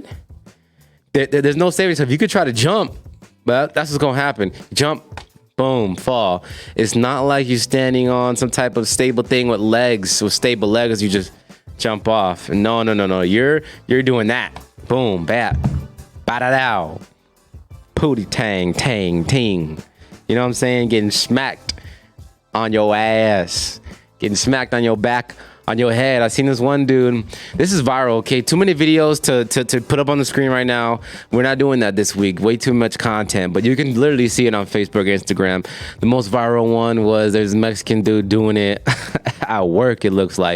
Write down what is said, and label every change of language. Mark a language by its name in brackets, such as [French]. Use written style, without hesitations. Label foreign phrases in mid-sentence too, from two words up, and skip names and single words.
[English] There's no saving yourself. You could try to jump, but that's what's gonna happen. Jump, boom, fall. It's not like you're standing on some type of stable thing with stable legs. You just jump off. No. You're doing that. Boom, bat, ba-da-dow. Pooty tang, ting. You know what I'm saying? Getting smacked on your ass. Getting smacked on your back, on your head. I seen this one dude. This is viral, okay? Too many videos to put up on the screen right now. We're not doing that this week. Way too much content. But you can literally see it on Facebook, Instagram. The most viral one was there's a Mexican dude doing it at work, it looks like.